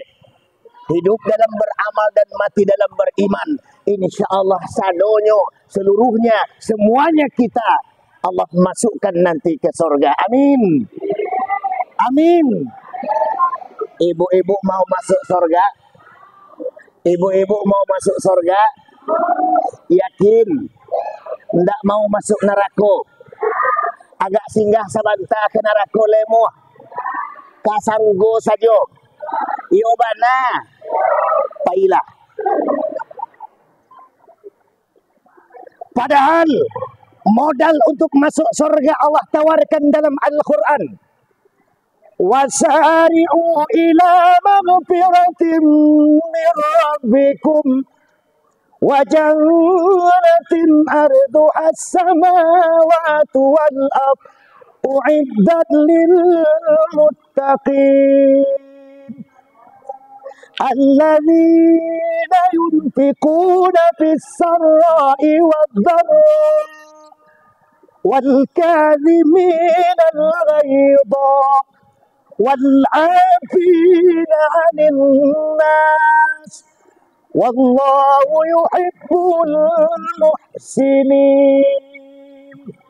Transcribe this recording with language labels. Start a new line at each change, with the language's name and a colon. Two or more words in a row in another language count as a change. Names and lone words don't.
Indonesian: Hidup dalam beramal dan mati dalam beriman,
Arabic: insya Allah
Indonesian: sadonyo seluruhnya, semuanya kita Allah masukkan nanti ke surga. Amin. Amin. Ibu-ibu mau masuk surga? Ibu-ibu mau masuk surga? Yakin? Ndak mau masuk neraka?
Minangkabau: Agak singgah sabanta ke neraka lemuh. Kasanggo saja. Iyo bana. Pailah.
Indonesian: Padahal modal untuk masuk surga Allah tawarkan dalam Al-Quran.
Arabic: وَسَارِعُوا إِلَى مَغْفِرَةٍ مِّن رَّبِّكُمْ وَجَنَّةٍ أَرْضُهَا السَّمَاوَاتُ وَالْأَرْضُ أُعِدَّتْ لِلْمُتَّقِينَ الَّذِينَ يُنْفِقُونَ فِي السَّرَّاءِ وَالضَّرَّاءِ وَالْكَاظِمِينَ الْغَيْظَ وَالْعَافِينَ عَنِ النَّاسِ وَاللَّهُ يُحِبُّ الْمُحْسِنِينَ.